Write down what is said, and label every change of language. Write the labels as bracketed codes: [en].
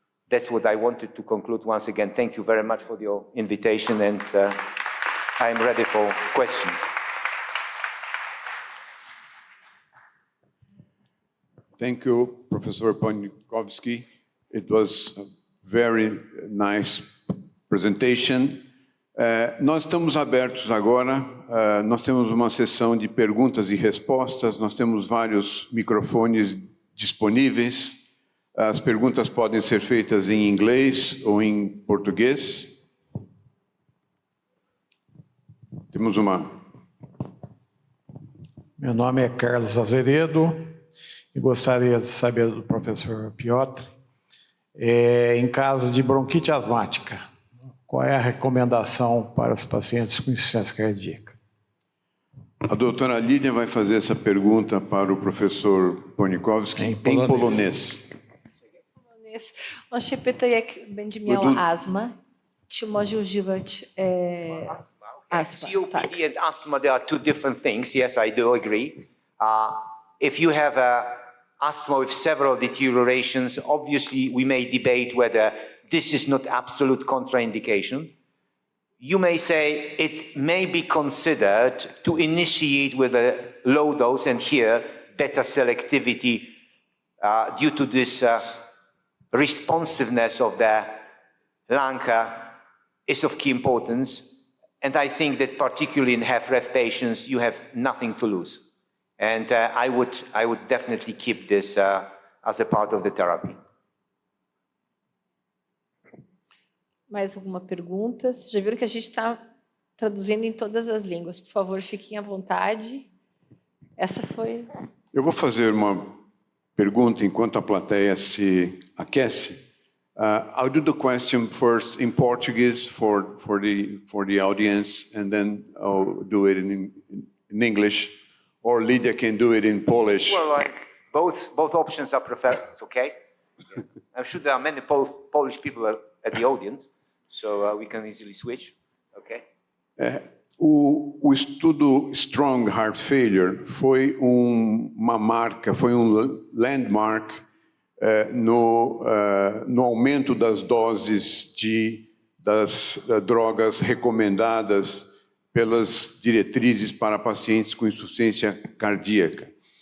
[en] That's what I wanted to conclude. Once again, thank you very much for your invitation, and I'm ready for questions. Thank you, Professor Ponikowski. It was a very nice presentation. [pt] Nós estamos abertos agora, nós temos uma sessão de perguntas e respostas, nós temos vários microfones disponíveis. As perguntas podem ser feitas em inglês ou em português. Temos uma. Meu nome é Carlos Azeredo e gostaria de saber do professor Piotr, em caso de bronquite asmática, qual é a recomendação para os pacientes com insuficiência cardíaca? A doutora Lidia vai fazer essa pergunta para o professor Ponikowski em polonês. [pl] On się pyta, jak będzie miała astmę, czy może używać astma. [en] COPD and asthma, there are two different things. Yes, I do agree. If you have asthma with several deteriorations, obviously we may debate whether this is not absolute contraindication. You may say it may be considered to initiate with a low dose, and here better selectivity due to this responsiveness of the lung is of key importance. And I think that particularly in HFrEF patients, you have nothing to lose. And I would definitely keep this as a part of the therapy. [pt] Mais alguma pergunta? Vocês já viram que a gente está traduzindo em todas as línguas. Por favor, fiquem à vontade. Essa foi... Eu vou fazer uma pergunta enquanto a plateia se aquece. [en] I'll do the question first in Portuguese for the audience, and then I'll do it in English, or Lidia can do it in Polish. Well, both options are preferred. It's okay. Yeah. I'm sure there are many Polish people at the audience, so we can easily switch. Okay. [pt] O estudo Strong Heart Failure foi uma marca, foi landmark no aumento das doses das drogas recomendadas pelas diretrizes para pacientes com insuficiência cardíaca.